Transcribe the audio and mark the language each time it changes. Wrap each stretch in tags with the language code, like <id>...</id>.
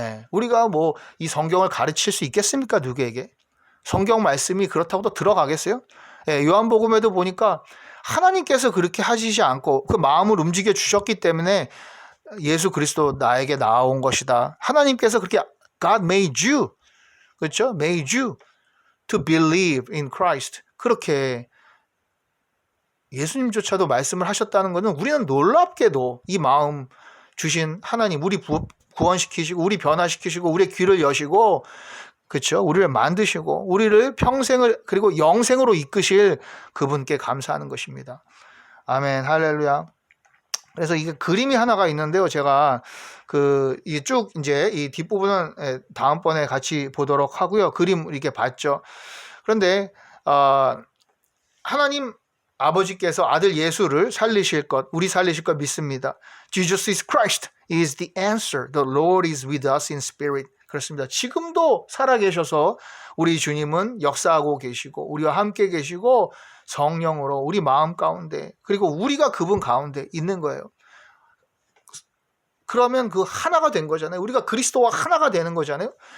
<ko>우리가 뭐 이 성경을 가르칠 수 있겠습니까? 누구에게? 성경 말씀이 그렇다고 또 들어가겠어요? 요한복음에도 보니까 하나님께서 그렇게 하시지 않고 그 마음을 움직여 주셨기 때문에 예수 그리스도 나에게 나온 것이다. 하나님께서 그렇게</ko> <en>God made you,</en> <ko>그렇죠?</ko> <en>made you to believe in Christ.</en> <ko>그렇게 예수님조차도 말씀을 하셨다는 것은, 우리는 놀랍게도 이 마음 주신 하나님, 우리 구원시키시고 우리 변화시키시고 우리의 귀를 여시고, 그렇죠? 우리를 만드시고 우리를 평생을 그리고 영생으로 이끄실 그분께 감사하는 것입니다. 아멘. 할렐루야. 그래서 이게 그림이 하나가 있는데요. 제가 쭉 이제 이 뒷부분은 다음번에 같이 보도록 하고요. 그림 이렇게 봤죠. 그런데 하나님 아버지께서 아들 예수를 살리실 것, 우리 살리실 것 믿습니다.</ko> <en>Jesus is Christ is the answer. The Lord is with us in spirit.</en> <ko>그렇습니다. 지금도 살아계셔서 우리 주님은 역사하고 계시고 우리와 함께 계시고 성령으로 우리 마음 가운데, 그리고 우리가 그분 가운데 있는 거예요. 그러면 그 하나가 된 거잖아요. 우리가 그리스도와 하나가 되는 거잖아요.</ko>